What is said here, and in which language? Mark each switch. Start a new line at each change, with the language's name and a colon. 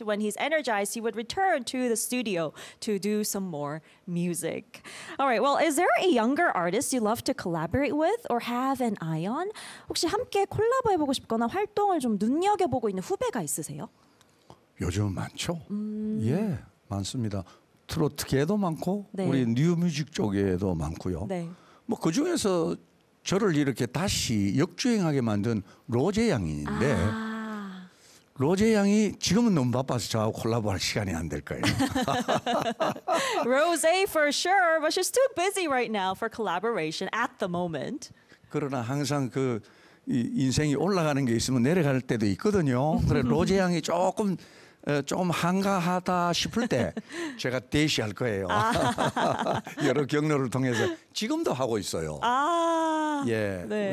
English: When he's energized, he would return to the studio to do some more music. All right. Well, is there a younger artist you love to collaborate with or have an eye on?
Korean: 혹시 함께 콜라보해보고 싶거나 활동을 좀 눈여겨보고 있는 후배가 있으세요? 요즘은 많죠. 예, 많습니다. 트로트계도 많고 네. 우리 뉴뮤직 쪽에도 많고요. 네. 뭐 그중에서 저를 이렇게 다시 역주행하게 만든 로제 양인데 아. 로제 양이 지금은 너무 바빠서 저하고 콜라보할 시간이 안 될 거예요.
English: Rosé for sure, but she's too busy right now for collaboration at the moment.
Korean: 그러나 항상 그 인생이 올라가는 게 있으면 내려갈 때도 있거든요. 그래 로제 양이 조금 한가하다 싶을 때 제가 대시할 거예요. 아. 여러 경로를 통해서 지금도 하고 있어요. 아. 예, 네.